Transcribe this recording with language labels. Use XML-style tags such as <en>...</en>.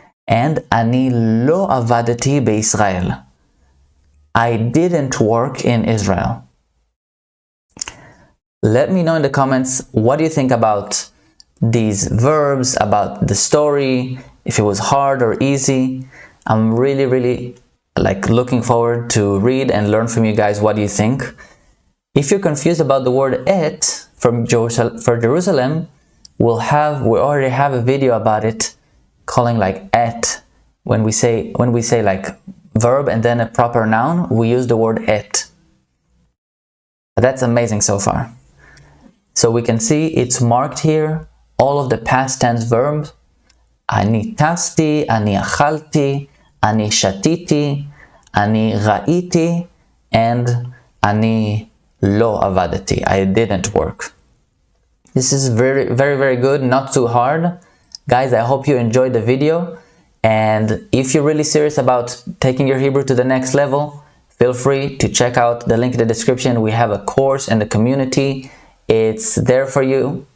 <en>And</en> <he>אני לא עבדתי בישראל.</he> <en>I didn't work in Israel. Let me know in the comments what do you think about these verbs, about the story, if it was hard or easy. I'm really looking forward to read and learn from you guys. What do you think? If you're confused about the word et for Jerusalem, we already have a video about it, calling like et. When we say like verb and then a proper noun, we use the word et. But that's amazing so far. So we can see it's marked here, all of the past tense verbs.</en> <he>אני טסתי, אני אכלתי, אני שתיתי, אני ראיתי,</he> <en>and</en> <he>אני לא עבדתי.</he> <en>I didn't work. This is very good, not too hard. Guys, I hope you enjoyed the video. And if you're really serious about taking your Hebrew to the next level, feel free to check out the link in the description. We have a course in the community. It's there for you.</en>